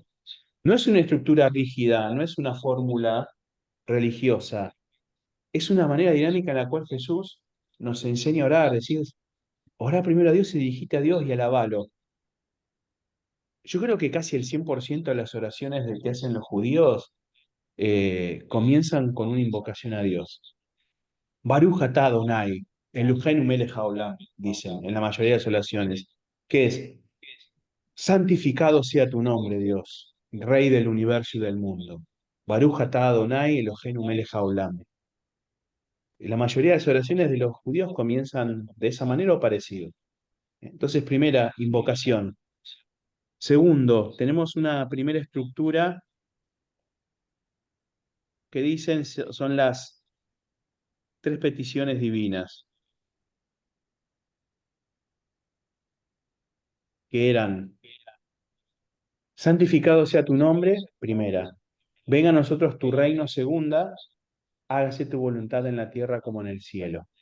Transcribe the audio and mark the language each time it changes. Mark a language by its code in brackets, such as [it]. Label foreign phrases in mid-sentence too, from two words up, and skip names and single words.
[es] No es una estructura rígida, no es una fórmula religiosa, es una manera dinámica en la cual Jesús nos enseña a orar, decir, orá primero a Dios y dirigite a Dios y alabalo. Yo creo que casi el 100% de las oraciones que hacen los judíos comienzan con una invocación a Dios. [he] ברוך אתה אדוני, אלוהינו מלך העולם, [es] dicen en la mayoría de las oraciones, que es, santificado sea tu nombre, Dios, Rey del universo y del mundo. [he] ברוך אתה אדוני, אלוהינו מלך העולם. [es] La mayoría de las oraciones de los judíos comienzan de esa manera o parecido. Entonces, primera, invocación. Segundo, tenemos una primera estructura que dicen son las tres peticiones divinas, que eran, santificado sea tu nombre, primera, venga a nosotros tu reino, segunda, hágase tu voluntad en la tierra como en el cielo.